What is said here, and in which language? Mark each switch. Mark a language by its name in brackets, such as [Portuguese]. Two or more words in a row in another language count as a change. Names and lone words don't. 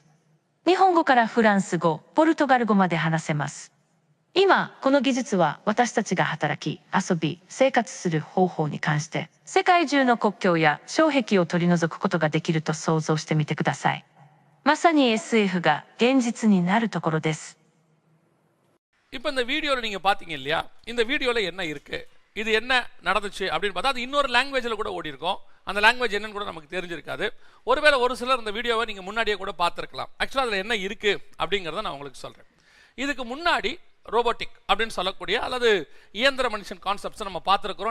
[Japanese] 日本語からフランス語、ポルトガル語まで話せます。今、この技術は私たちが働き、遊び、生活する方法に関して、世界中の国境や障壁を取り除くことができると想像してみてください。まさに SF が現実になるところです。 [Tamil] இப்போ இந்த வீடியோல நீங்க பாத்தீங்க இல்லையா? இந்த வீடியோல என்ன இருக்கு? இது என்ன நடந்துச்சு அப்படின்னு பார்த்தா அது இன்னொரு லாங்குவேஜில் கூட ஓடி இருக்கும். அந்த லாங்குவேஜ் என்னன்னு கூட நமக்கு தெரிஞ்சிருக்காது. ஒருவேளை ஒரு சிலர் இந்த வீடியோவை நீங்கள் முன்னாடியே கூட பார்த்துருக்கலாம். ஆக்சுவலாக அதில் என்ன இருக்குது அப்படிங்கிறத நான் உங்களுக்கு சொல்கிறேன். இதுக்கு முன்னாடி ரோபோட்டிக் அப்படின்னு சொல்லக்கூடிய அல்லது இயந்திர மனுஷன் கான்செப்ட்ஸை நம்ம பார்த்துருக்குறோம்.